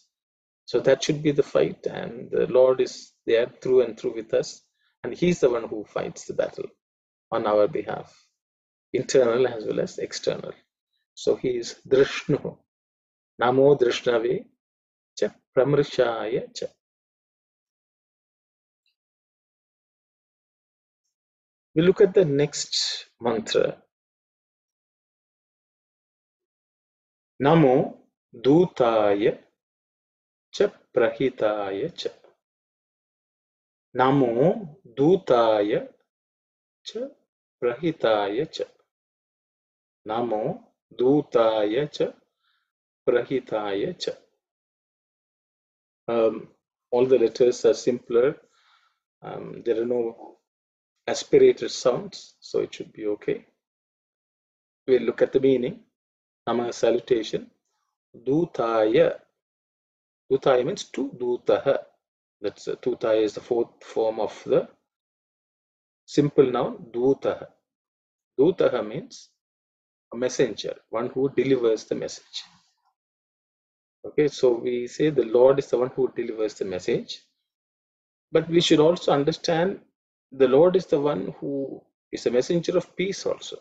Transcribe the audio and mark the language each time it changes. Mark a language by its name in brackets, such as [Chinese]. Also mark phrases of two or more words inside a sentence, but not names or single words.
[English] So that should be the fight, and the Lord is there through and through with us, and He's the one who fights the battle on our behalf, internal as well as external. So He is Drishnu. [Sanskrit] Namo Drishnave cha Pramrishaya cha. [English] We look at the next mantra. [Sanskrit] Namo Dutaya cha Prahitaya cha. Namo Dutaya cha Prahitaya cha. Namo Dutaya cha Prahitaya cha. [English] All the letters are simpler. There are no aspirated sounds, so it should be okay. We'll look at the meaning. Nama salutation. Dutaya. Dutaya means to dutaha. That's Dutaya is the fourth form of the simple noun Dutaha. Dutaha means a messenger, one who delivers the message. Okay, so we say the Lord is the one who delivers the message, but we should also understand the Lord is the one who is a messenger of peace also.